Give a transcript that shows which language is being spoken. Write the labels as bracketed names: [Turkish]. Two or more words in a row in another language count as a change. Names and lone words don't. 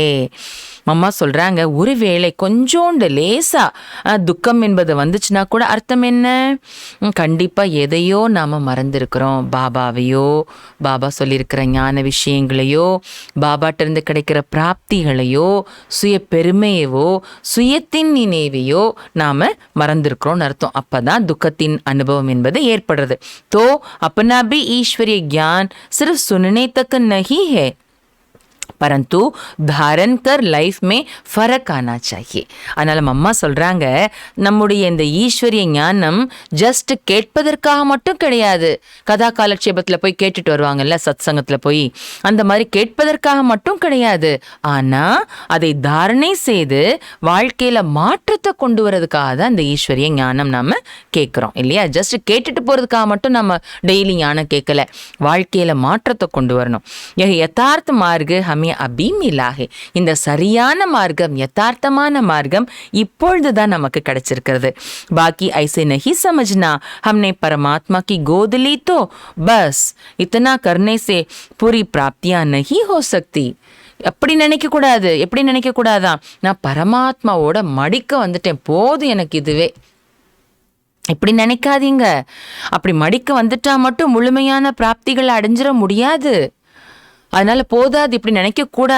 [Tamil] அம்மா சொல்றாங்க, ஒருவேளை கொஞ்சோண்டு லேசா துக்கம் என்பது வந்துச்சுன்னா கூட அர்த்தம் என்ன, கண்டிப்பா எதையோ நாம மறந்துருக்கிறோம். பாபாவையோ, பாபா சொல்லியிருக்கிற ஞான விஷயங்களையோ, பாபாட்ட இருந்து கிடைக்கிற பிராப்திகளையோ, சுய பெருமையவோ, சுயத்தின் நினைவையோ நாம மறந்துருக்கிறோம்னு அர்த்தம். அப்பதான் துக்கத்தின் அனுபவம் என்பது ஏற்படுறது. [Hindi] தோ अपना भी ईश्वरीय ज्ञान सिर्फ सुनने तक नहीं है परंतु धारण कर லைஃப் में फर्क आना चाहिए. [Tamil] அதனால அம்மா சொல்றாங்க, நம்முடைய இந்த ஈஸ்வரிய ஞானம் ஜஸ்ட் கேட்பதற்காக மட்டும் கிடையாது. கதா காலட்சேபத்தில் போய் கேட்டுட்டு வருவாங்கல்ல, சத் சங்கத்தில் போய், அந்த மாதிரி கேட்பதற்காக மட்டும் கிடையாது. ஆனா அதை தாரணை செய்து வாழ்க்கையில மாற்றத்தை கொண்டு வரதுக்காக தான் இந்த ஈஸ்வரிய ஞானம் நாம கேட்கிறோம் இல்லையா. ஜஸ்ட் கேட்டுட்டு போறதுக்காக மட்டும் நம்ம டெய்லி ஞானம் கேட்கல, வாழ்க்கையில மாற்றத்தை கொண்டு வரணும். [Hindi] यथार्थ मार्ग हमें अभी मिला है. [Tamil] இந்த சரியான மார்க்கம், யதார்த்தமான மார்க்கம் இப்பொழுதுதான் நமக்கு கிடைச்சிருக்கிறது. [Hindi] बाकी ऐसे नहीं समझना हमने परमात्मा की गोद ली तो बस इतना करने से पूरी प्राप्तियां नहीं हो सकती. [Tamil] எப்படி நினைக்கக்கூடாது, எப்படி நினைக்கக்கூடாதான், நான் பரமாத்மாவோட மடிக்க வந்துட்டேன், போதும் எனக்கு இதுவே, இப்படி நினைக்காதீங்க. அப்படி மடிக்க வந்துட்டா மட்டும் முழுமையான பிராப்திகளை அடைஞ்சிட முடியாது. அதனால போதாது, இப்படி நினைக்க கூடாது.